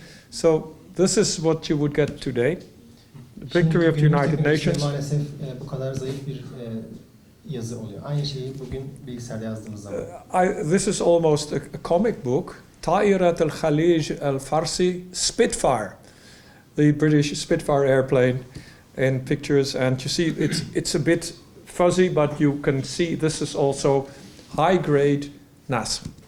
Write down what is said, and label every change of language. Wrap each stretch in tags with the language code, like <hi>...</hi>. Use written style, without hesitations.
<en>So this is what you would get today. The victory of the United Nations.</en> <tr>Maalesef bu kadar zayıf bir yazı oluyor. Aynı şeyi bugün bilgisayarda yazdığımız zaman.</tr> <en>This is almost a comic book.</en> <ar>Ta'irat al-Khalij al-Farsi</ar> <en>Spitfire, the British Spitfire airplane in pictures, and you see it's a bit fuzzy, but you can see this is also high-grade Nasr.</en>